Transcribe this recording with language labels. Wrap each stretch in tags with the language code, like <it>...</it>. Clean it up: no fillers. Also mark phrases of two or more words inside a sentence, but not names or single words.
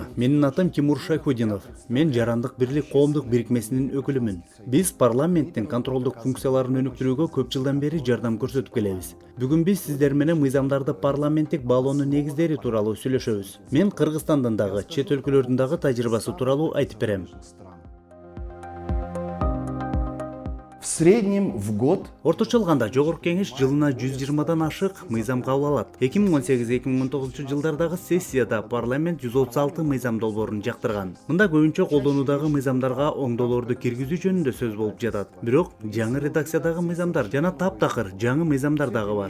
<ky>Менин атым Тимур Шайхудинов. Мен Жарандык бирлик коомдук бирикмесинин өкүлүмүн. Биз парламенттин контролдук функцияларын өнүктүрүүгө көп жылдан бери жардам көрсөтүп келебиз. Бүгүн биз сиздер менен мыйзамдарды парламенттик баалоонун негиздери тууралуу сүйлөшөбүз. Мен Кыргызстандын дагы, чет өлкөлөрдүн дагы тажрыйбасы тууралуу айтып берем.</ky> <ru>В среднем в год</ru> <ky>Орточо алганда Жогорку Кеңеш жылына 120дан ашык мыйзам кабыл алат. 2018-2019 жылдардагы сессияда парламент 136 мыйзам долбоорун жактырган. Мында көбүнчө колдонуудагы мыйзамдарга оңдолорду киргизүү жөнүндө сөз болуп жатат. Бирок жаңы редакциядагы мыйзамдар жана таптакыр жаңы мыйзамдар дагы бар.</ky>